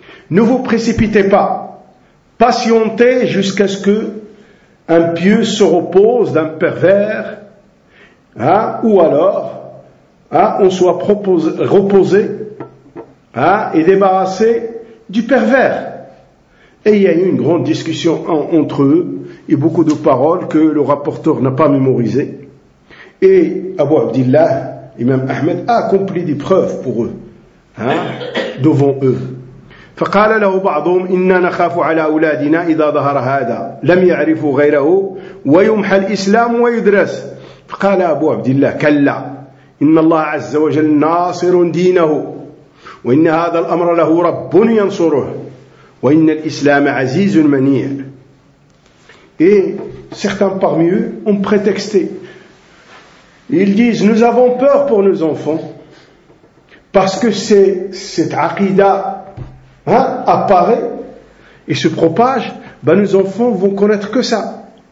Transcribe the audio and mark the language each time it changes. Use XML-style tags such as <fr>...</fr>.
<fr>Ne vous précipitez pas, patientez jusqu'à ce que un pieux se repose d'un pervers, hein, ou alors hein, on soit reposé hein, et débarrassé du pervers. Et il y a eu une grande discussion entre eux et beaucoup de paroles que le rapporteur n'a pas mémorisées. Et Abu Abdillah Imam Ahmed a accompli des preuves pour eux, hein, devant eux.</fr> <ar>فقال له بعضهم إننا نخاف على أولادنا إذا ظهر هذا لم يعرفوا غيره ويمحى الإسلام ويدرس. فقال أبو عبد الله كلا إن الله عز وجل ناصر دينه وإن هذا الأمر له رب ينصره وإن الإسلام عزيز منيع.</ar> <fr>Et certains parmi eux ont prétexté. Ils disent, nous avons peur pour nos enfants, parce que cette aqida, hein, apparaît et se propage, ben nos enfants vont connaître que ça.</fr>